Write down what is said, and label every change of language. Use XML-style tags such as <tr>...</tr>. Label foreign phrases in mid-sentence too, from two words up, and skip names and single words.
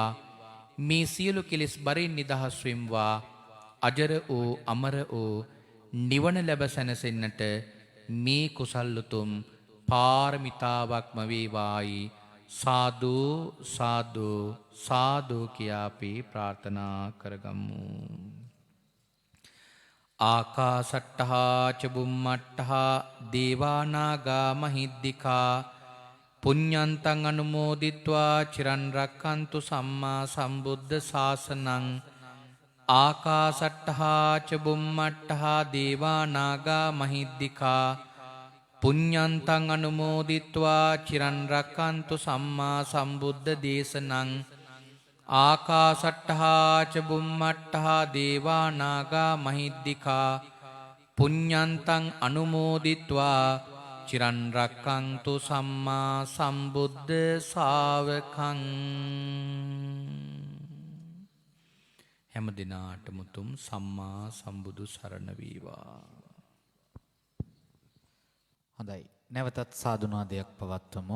<si>මේ සියලු කෙලෙස් බරින් නිදහස් වෙම්වා. අජර වූ අමර වූ නිවන ලැබ සැනසෙන්නට මේ කුසල් උතුම් පාරමිතාවක්ම වේවායි සාදු සාදු සාදු කියා අපි ප්‍රාර්ථනා කරගමු.</si> <pi>ආකාසට්ටහා ච බුම්මට්ටහා දේවා නාග මහිද්దికා පුඤ්ඤන්තං අනුමෝදිත්වා චිරන් රක්칸තු සම්මා සම්බුද්ධ ශාසනං. ආකාසට්ටහා ච බුම්මට්ටහා දේවා නාග මහිද්దికා පුඤ්ඤන්තං අනුමෝදිත්වා චිරන් රක්칸තු සම්මා සම්බුද්ධ දේශනං. ආකාසට්ටහා ච බුම්මට්ටහා දේවා නාග මහිද්దికා පුඤ්ඤන්තං අනුමෝදිත්වා චිරන් රක්칸තු සම්මා සම්බුද්ධ ශාවකං.</pi> <si>හැම දිනාටම උතුම් සම්මා සම්බුදු සරණ වේවා. හොඳයි. නැවතත් සාදුනාදයක් පවත්වමු.</si>